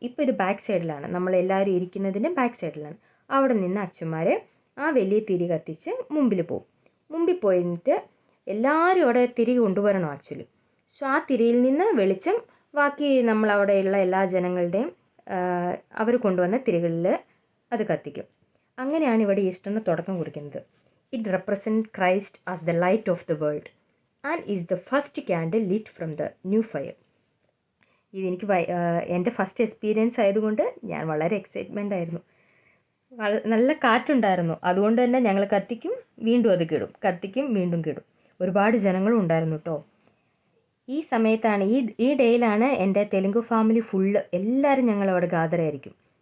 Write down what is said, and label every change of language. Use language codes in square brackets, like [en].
[ml] ഇപ്പോൾ ഇത് ബാക്ക് സൈഡിലാണ്, നമ്മളെല്ലാവരും ഇരിക്കുന്നതിന് ബാക്ക് സൈഡിലാണ്. അവിടെ നിന്ന് അച്ഛന്മാർ ആ വലിയ തിരി കത്തിച്ച് മുമ്പിൽ പോകും. മുമ്പിൽ പോയിട്ട് എല്ലാവരും അവിടെ തിരി കൊണ്ടുവരണം ആക്ച്വലി. സോ ആ തിരിയിൽ നിന്ന് വെളിച്ചം ബാക്കി നമ്മളവിടെയുള്ള എല്ലാ ജനങ്ങളുടെയും അവർ കൊണ്ടുവന്ന തിരികളിൽ അത് കത്തിക്കും. അങ്ങനെയാണ് ഇവിടെ ഈസ്റ്ററിന് തുടക്കം കുറിക്കുന്നത്. [en] It represents Christ as the light of the world and is the first candle lit from the new fire. [ml] ഇതെനിക്ക് എൻ്റെ ഫസ്റ്റ് എക്സ്പീരിയൻസ് ആയതുകൊണ്ട് ഞാൻ വളരെ എക്സൈറ്റ്മെൻ്റ് ആയിരുന്നു. നല്ല കാറ്റുണ്ടായിരുന്നു. അതുകൊണ്ട് തന്നെ ഞങ്ങൾ കത്തിക്കും, വീണ്ടും അത് കിടും, കത്തിക്കും, വീണ്ടും കിടും. ഒരുപാട് ജനങ്ങളും ഉണ്ടായിരുന്നു കേട്ടോ. ഈ സമയത്താണ് ഈ ഡേയിലാണ് എൻ്റെ തെലുങ്ക് ഫാമിലി ഫുള്ള് എല്ലാവരും ഞങ്ങളവിടെ ഗാദറായിരിക്കും.